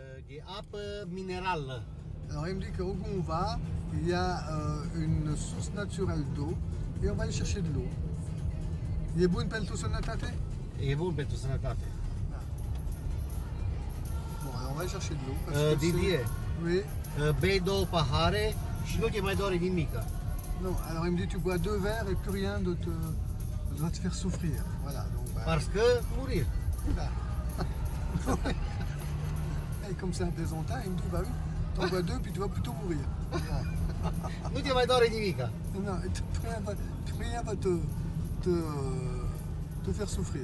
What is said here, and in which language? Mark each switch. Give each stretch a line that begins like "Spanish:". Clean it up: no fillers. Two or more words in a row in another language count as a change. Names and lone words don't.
Romanian: E apă minerală.
French: Alors il me dit qu'au on va, il y a une source naturelle d'eau et on va aller chercher de l'eau.
Romanian: E bun pentru sănătate? E bun pentru sănătate.
French: Bon, alors on va aller chercher de l'eau. parce que Didier, c'est- Oui.
Romanian: bei 2 pahare și nu te mai doare nimica.
French: Non, alors il me dit tu bois 2 verres et plus rien ne doit te faire souffrir. Voilà. Donc, bah, Parce că murir. bah. Et comme c'est un plaisantin, il me dit bah oui, t'en bois 2 puis tu vas plutôt mourir. Bon.
Romanian: Nu te mai doare nimica.
French: Non, rien va te faire souffrir.